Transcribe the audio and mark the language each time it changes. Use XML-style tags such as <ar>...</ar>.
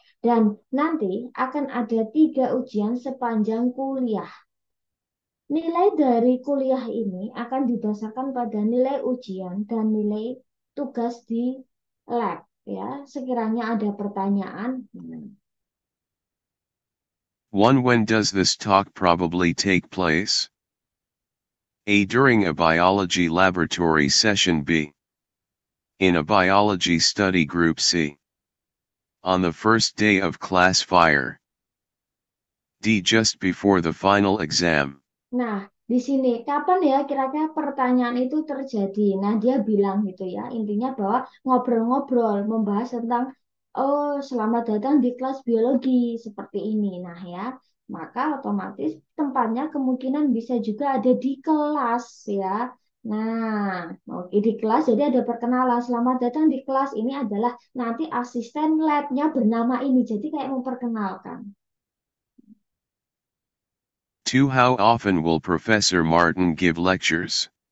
<id>Dan nanti akan ada 3 ujian sepanjang kuliah. Nilai dari kuliah ini akan didasarkan pada nilai ujian dan nilai tugas di lab ya. Sekiranya ada pertanyaan. 1.</id> <en>When does this talk probably take place? A. During a biology laboratory session. B. In a biology study group. C. On the first day of class fire. D. Just before the final exam.</en> <id>Nah, di sini kapan ya kira-kira pertanyaan itu terjadi? Nah, dia bilang gitu ya. Intinya bahwa ngobrol-ngobrol membahas tentang oh, selamat datang di kelas biologi seperti ini. Nah, ya. Maka otomatis tempatnya kemungkinan bisa juga ada di kelas ya. Nah, oke di kelas jadi ada perkenalan. Selamat datang di kelas ini adalah nanti asisten labnya bernama ini. Jadi kayak memperkenalkan. 2.</id> <en>How often will Professor Martin give lectures?</en>